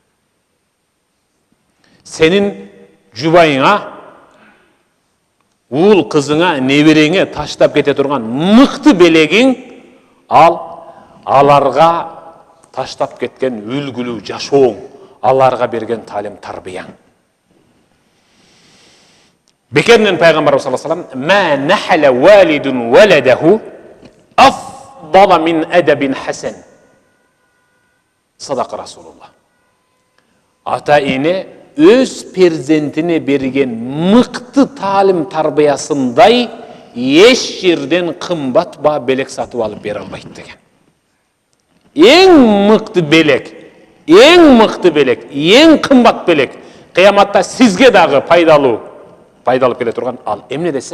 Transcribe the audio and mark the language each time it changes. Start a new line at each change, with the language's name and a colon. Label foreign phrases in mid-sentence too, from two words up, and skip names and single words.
Kyrgyz: Сенин жубайыңа, уул кызыңа, небереңе таштап кете турган мыкты белегиң аларга таштап кеткен үлгүлүү жашооң, аларга берген талим тарбияң. Бекерден пайгамбарыбыз
Arabic: صلى الله عليه وسلم ما نحل والد ولده أفضل من أدب حسن". صدق رسول الله.
Kyrgyz: Ата-эне өз перзентине берген мыкты талим тарбиясындай эч жерден кымбат ба белек сатып алып бере албайт деген. Эң мыкты белек, эң кымбат белек кыяматта сизге дагы пайдалып келе турган ал эмне десе?